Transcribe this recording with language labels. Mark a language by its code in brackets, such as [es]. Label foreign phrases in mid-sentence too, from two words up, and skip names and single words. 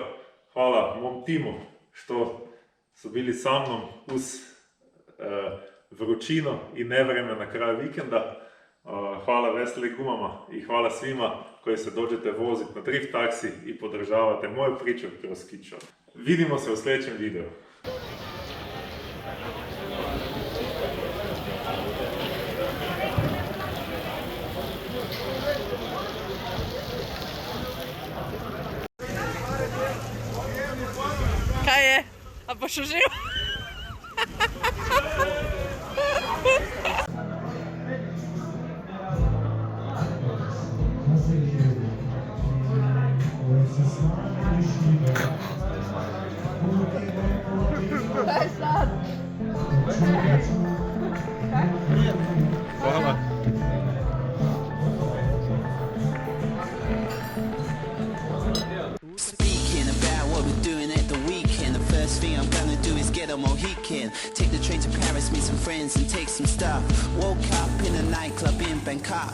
[hr] Hvala mom timu što su bili sa mnom uz vrućinu i nevreme na kraju vikenda. Hvala Veseli gumama i hvala svima koji se dođete voziti na Drift Taxi i podržavate moju priču kroz Skičo. Vidimo se u sljedećem videu. [sl] Kaj je? A boš užival? Kaj sad? Hvala. [en] Speaking about what we're doing at the weekend, the first thing I'm gonna do is get a Mohican. Take the train to Paris, meet some friends and take some stuff. Woke up in a nightclub in Bangkok.